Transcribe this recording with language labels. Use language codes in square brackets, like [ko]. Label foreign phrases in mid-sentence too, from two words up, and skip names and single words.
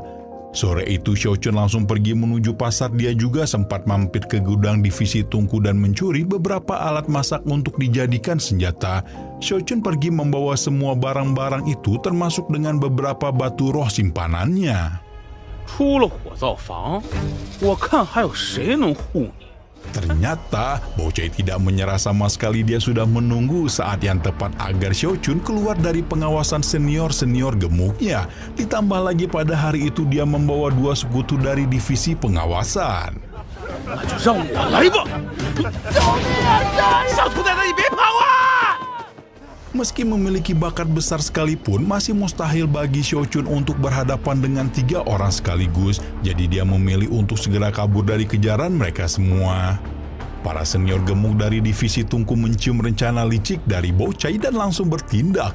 [id] Sore itu Xiaochuan langsung pergi menuju pasar. Dia juga sempat mampir ke gudang divisi tungku dan mencuri beberapa alat masak untuk dijadikan senjata. Xiaochuan pergi membawa semua barang-barang itu, termasuk dengan beberapa batu roh simpanannya. [zh] 出了火灶房，我看还有谁能护你？ [id] Ternyata Bao Cai tidak menyerah sama sekali. Dia sudah menunggu saat yang tepat agar Xiaochuan keluar dari pengawasan senior-senior gemuknya. Ditambah lagi pada hari itu dia membawa 2 sekutu dari divisi pengawasan. [zh] 那就让我来吧！救命啊！小兔崽子，你别跑啊！ [id] Meski memiliki bakat besar sekalipun, masih mustahil bagi Xiaochuan untuk berhadapan dengan 3 orang sekaligus. Jadi dia memilih untuk segera kabur dari kejaran mereka semua. Para senior gemuk dari divisi tungku mencium rencana licik dari Bao Cai dan langsung bertindak.